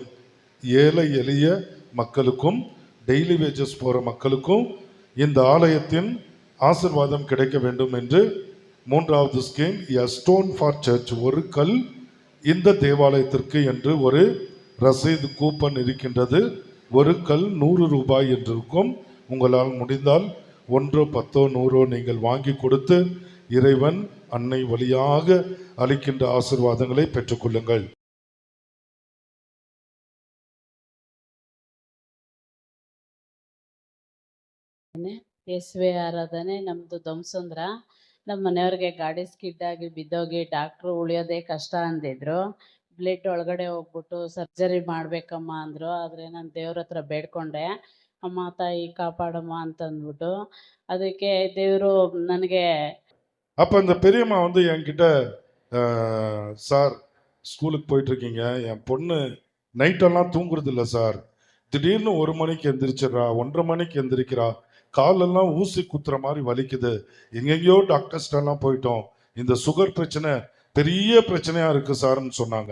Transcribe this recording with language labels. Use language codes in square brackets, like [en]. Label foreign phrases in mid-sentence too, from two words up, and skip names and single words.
[ta] ஏழை எளிய மக்களுக்கும் [en] daily wages [ta] போற மக்களுக்கும் இந்த ஆலயத்தின் ஆசீர்வாதம் கிடைக்க வேண்டும் என்று 3வது ஸ்கீம், [en] a stone for church, [ta] ஒரு கல் இந்த தேவாலயத்திற்கு என்று ஒரு ரசீது கூப்பன் இருக்கின்றது. ஒரு கல் 100 ரூபாய் என்று இருக்கும். உங்களால் முடிந்தால் 1 10 100 நீங்கள் வாங்கி கொடுத்து இறைவன் அன்னை வழியாக அளிக்கின்ற ஆசீர்வாதங்களை பெற்றுக்கொள்ளுங்கள். [kn] ಯೇಸುವೆ ಆರಾಧನೆ. ನಮ್ಮದು ಧ್ವಂಸಂದ್ರ. ನಮ್ಮ ಮನೆಯವ್ರಿಗೆ ಗಾಡಿ ಸ್ಕಿಡ್ ಆಗಿ ಬಿದ್ದೋಗಿ ಡಾಕ್ಟ್ರು ಉಳಿಯೋದೇ ಕಷ್ಟ ಅಂದಿದ್ರು. ಬ್ಲಡ್ ಒಳಗಡೆ ಹೋಗ್ಬಿಟ್ಟು ಸರ್ಜರಿ ಮಾಡ್ಬೇಕಮ್ಮ ಅಂದರು. ಆದರೆ ನಾನು ದೇವ್ರ ಹತ್ರ ಬೇಡ್ಕೊಂಡೆ, ಅಮ್ಮ ತಾಯಿ ಕಾಪಾಡಮ್ಮ ಅಂತಂದ್ಬಿಟ್ಟು. ಅದಕ್ಕೆ ದೇವರು ನನಗೆ [ta] அப்போ இந்த பெரியம்மா வந்து என்கிட்ட, சார் ஸ்கூலுக்கு போயிட்டு இருக்கீங்க, என் பொண்ணு நைட்டெல்லாம் தூங்குறது இல்லை சார், திடீர்னு 1 மணிக்கு எந்திரிச்சிடறா, 1:30 மணிக்கு எந்திரிக்கிறா, காலெல்லாம் ஊசி குத்துற மாதிரி வலிக்குது, எங்கெங்கேயோ டாக்டர்ஸ்டெல்லாம் போயிட்டோம், இந்த சுகர் பிரச்சனை பெரிய பிரச்சனையா இருக்கு சார்ன்னு சொன்னாங்க.